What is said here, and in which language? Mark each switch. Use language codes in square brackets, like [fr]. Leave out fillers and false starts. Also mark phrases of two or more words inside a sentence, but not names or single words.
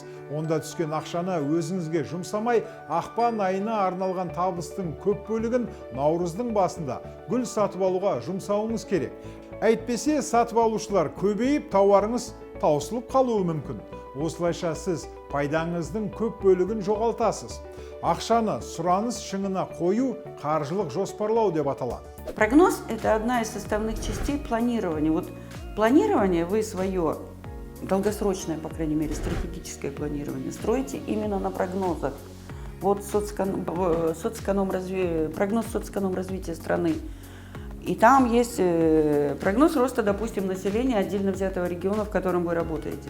[kk] Онда түскен ақшаны өзіңізге жұмсамай, ақпан айына арналған табыстың көп бөлігін наурыздың басында гүл сатып алуға жұмсауыңыз керек. Әйтпесе сатып алушылар көбейіп, тауарыңыз таусылып қалуы мүмкін. Осылайша сіз пайдаңыздың көп бөлігін жоғалтасыз. Ақшаны сұраныс шыңына қою қаржылық жоспарлау деп аталады. [ru] Прогноз – это одна из составных частей планирования. Вот планирование вы свое, долгосрочное, по крайней мере, стратегическое планирование, строите именно на прогнозах. Вот прогноз соцэкономразвития страны И там есть прогноз роста, допустим, населения отдельно взятого региона, в котором вы работаете.